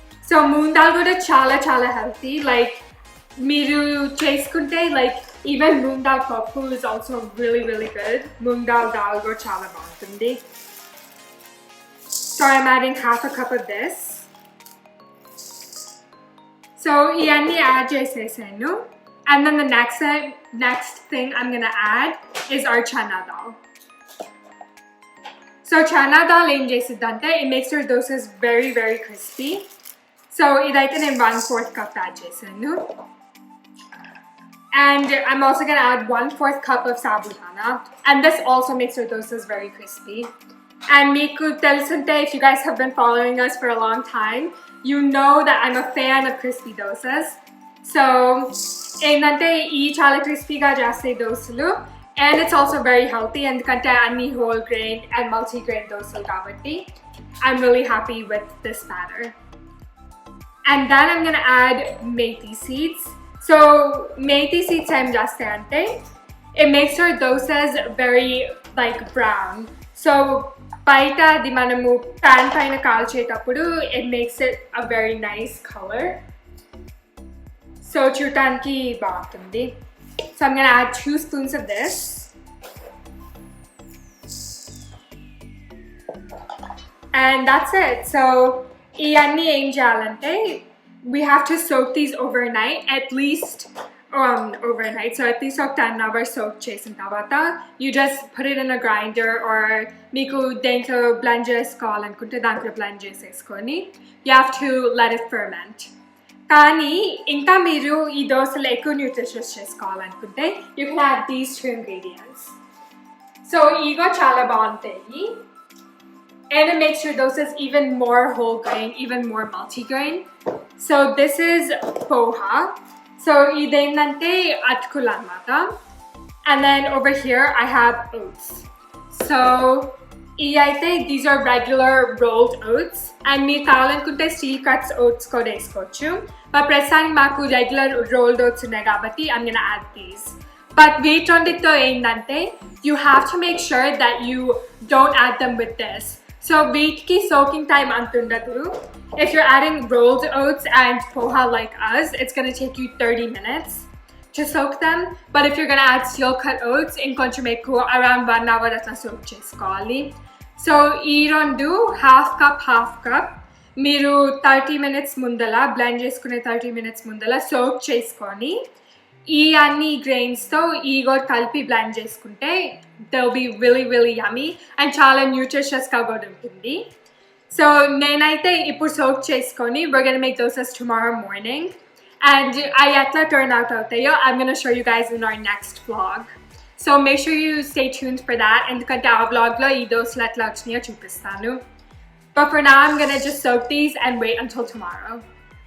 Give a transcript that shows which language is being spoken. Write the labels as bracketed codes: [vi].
[en] So moong dal [te] కూడా చాలా చాలా [en] healthy. Like [te] మీరు చేసుకుంటే [en] like even moong dal tofu is also really really good. [te] Moong dal కూడా చాలా బాగుంటుంది. [en] So I'm adding half a cup of this. [te] So ఇవన్నీ యాడ్ చేసేసాను. [en] And then the next thing I'm gonna add is our chana dal. So chana dal [te] ఏం చేసిద్దంటే [en] it makes your dosas very very crispy. [te] So ఇదైతే నేను 1/4 cup add చేశాను. [en] And I'm also gonna add 1/4 cup of sabudana. And this also makes your dosas very crispy. And [te] meeku telusunte, [en] if you guys have been following us for a long time, you know that I'm a fan of crispy dosas. So [te] ఏంటంటే ఈ చాలా క్రిస్పీగా చేస్తాయి దోసలు [en] and it's also very healthy [te] ఎందుకంటే అన్ని [en] whole grain and multi-grain [te] దోసలు కాబట్టి [en] I'm really happy with this batter. And then I'm gonna add methi seeds. So methi seeds [te] ఏం చేస్తాయంటే [en] it makes your dosas very like brown. So [te] బయట అది మనము [en] pan [te] పైన కాల్చేటప్పుడు [en] it makes it a very nice color. [te] So చూడటానికి బాగుంటుంది. [en] So I'm gonna add 2 spoons of this. And that's it. So [te] ఇవన్నీ ఏం చేయాలంటే [en] we have to soak these overnight, at least overnight. So at least ఒక 10 hours soak [te] చేసిన తర్వాత [en] you just put it in a grinder or [te] మీకు దేంట్లో [en] blend [te] చేసుకోవాలనుకుంటే దాంట్లో [en] blend [te] చేసేసుకొని [en] you have to let it ferment. [te] కానీ ఇంకా మీరు ఈ దోసలు ఎక్కువ న్యూట్రిషియస్ చేసుకోవాలనుకుంటే [en] you can add these 2 ingredients. [te] So ఇగో చాలా బాగుంటాయి. [en] And it makes your dosas even more whole grain, even more multi-grain. So this is poha. [te] So ఇదేంటంటే అటుకులు అన్నమాట. [en] And then over here I have oats. So [te] ఇవైతే [en] these are regular rolled oats. And [te] మీరు కావాలనుకుంటే [en] steel cuts oats [te] కూడా వేసుకోవచ్చు. [en] But [te] ప్రస్తుతానికి మాకు [en] regular rolled oats [te] ఉన్నాయి కాబట్టి [en] I'm gonna add these. But wait on it though [te] ఏంటంటే [en] you have to make sure that you don't add them with this. So wheat ki soaking time [te] antundadu. [en] If you're adding rolled oats and poha like us, it's gonna take you 30 minutes to soak them. But if you're gonna add steel cut oats, [te] in koncham ekku [en] around 1 hour [te] atla soak chesukovali. So ee rendu half cup మీరు 30 minutes mundala blend cheskune 30 minutes mundala soak cheskoni ఈ అన్ని గ్రెయిన్స్తో ఈ కూడా కలిపి blend చేసుకుంటే [en] they will be really yummy and [te] చాలా న్యూట్రిషియస్గా కూడా ఉంటుంది. [en] so [te] నేనైతే ఇప్పుడు [en] soak [te] చేసుకొని [en] we're gonna make dosas tomorrow morning and [te] అవి ఎట్లా [en] turn out [te] అవుతాయో [en] I'm gonna show you guys in our next vlog. So make sure you stay tuned for that [te] ఎందుకంటే ఆ vlogలో ఈ దోశలు ఎట్లా వచ్చినాయో చూపిస్తాను. [en] But for now I'm gonna just soak these and wait until tomorrow.